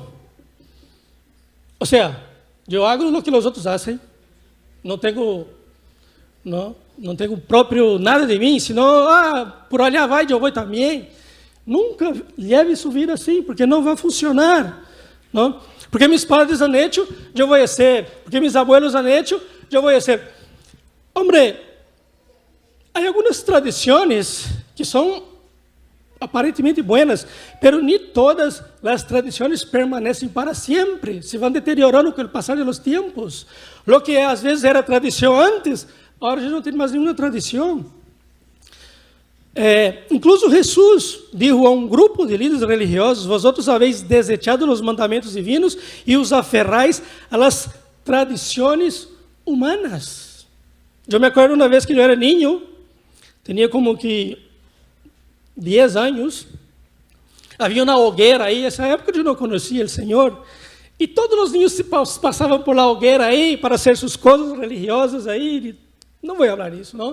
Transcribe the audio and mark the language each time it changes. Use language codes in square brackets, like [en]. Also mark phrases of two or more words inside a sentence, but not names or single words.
[pt] Ou seja, eu hago o que os outros fazem. Não tenho próprio nada de mim, senão, [es] por allá [pt] vai, eu vou também. Nunca leve sua vida assim, porque não vai funcionar. Não? Porque meus padres [es] han hecho, [pt] eu vou ser. Porque meus [es] abuelos han hecho, [pt] eu vou ser. Hombre, há algumas tradições que são aparentemente [es] buenas, pero [pt] nem todas as tradições permanecem para sempre, se vão deteriorando com o passar dos tempos. [es] Lo que [pt] às vezes era tradição antes, agora já não tem mais nenhuma tradição. [es] Incluso Jesus dijo [pt] a um grupo de líderes religiosos: [es] vosotros habéis desechado [pt] os mandamentos divinos e os aferrais [es] a las [pt] tradições humanas. Eu me acordo uma vez que eu era niño, tinha como que 10 anos, havia uma hogueira aí, nessa época eu não conhecia o Senhor, e todos os niños passavam [es] por la [pt] hogueira aí para fazer suas coisas religiosas aí, não vou falar isso, não?